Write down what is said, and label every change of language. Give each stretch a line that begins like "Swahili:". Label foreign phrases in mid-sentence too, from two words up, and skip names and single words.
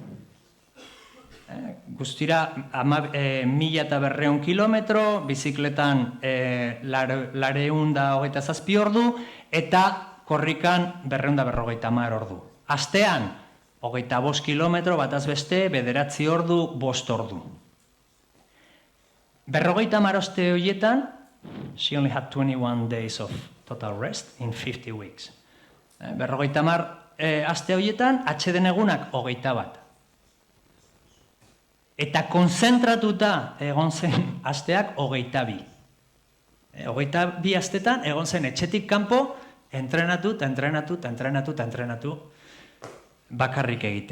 Basque: Guztira 1200 kilometro, bizikletan 227 ordu, eta korrikan 250 ordu. Astean, 25 kilometro, bataz beste, 9 ordu, 5 ordu. 50 aste horietan,
English: she only had 21 days of total rest in 50 weeks.
Basque: 50 aste horietan, atxeden egunak 21. Eta konzentratuta egon zen asteak 22. 22 astetan egon zen etxetik kanpo entrenatu bakarrik egiten.